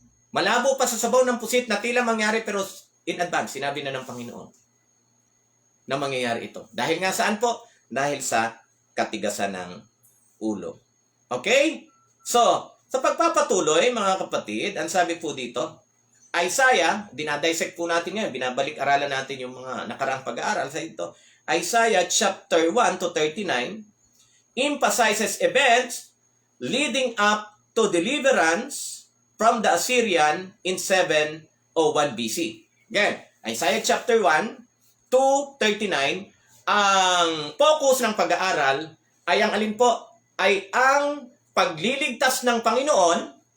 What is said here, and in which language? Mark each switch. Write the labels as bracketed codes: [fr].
[tl] Malabo pa sa sabaw ng pusit na tila mangyari, pero [en] in advance, [tl] sinabi na ng Panginoon na mangyayari ito. Dahil nga saan po? Dahil sa katigasan ng ulo. Okay? So, sa pagpapatuloy, mga kapatid, ang sabi po dito, Isaiah, dinadissect po natin ngayon, binabalik-aralan natin yung mga nakaraang pag-aaral sa ito. [en] Isaiah chapter 1 to 39 emphasizes events leading up to deliverance from the Assyrian in 701 BC. [tl] Again, Isaiah chapter 1 to 39, ang focus ng pag-aaral ay ang alin po? Ay ang pagliligtas ng Panginoon.